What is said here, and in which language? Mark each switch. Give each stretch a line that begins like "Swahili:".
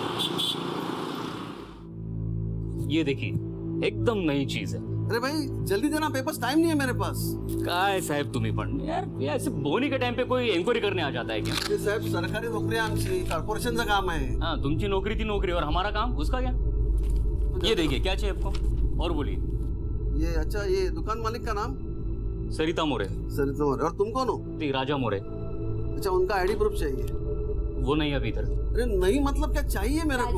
Hindi: ये देखिए, एकदम नई चीज है। अरे भाई जल्दी देना, पेपर्स, टाइम नहीं है मेरे पास।
Marathi: काय साहेब तुम्ही पण यार,
Hindi: ये ऐसे बोनी के टाइम पे कोई एन्क्वायरी करने आ जाता है क्या?
Marathi: ते साहेब सरकारी नोकरी आहे आमची, कॉर्पोरेशनचं काम आहे।
Hindi: हाँ, तुमची नौकरी थी नौकरी, और हमारा काम उसका क्या? ये देखिए, क्या चाहिए आपको? और बोलिए। ये अच्छा, ये दुकान मालिक का नाम? सरिता मोरे। सरिता मोरे। और तुम कौन हो? राजा मोरे। अच्छा, उनका आईडी प्रूफ चाहिए। वो नहीं अभी इधर। अरे नहीं मतलब क्या चाहिए मेरे को?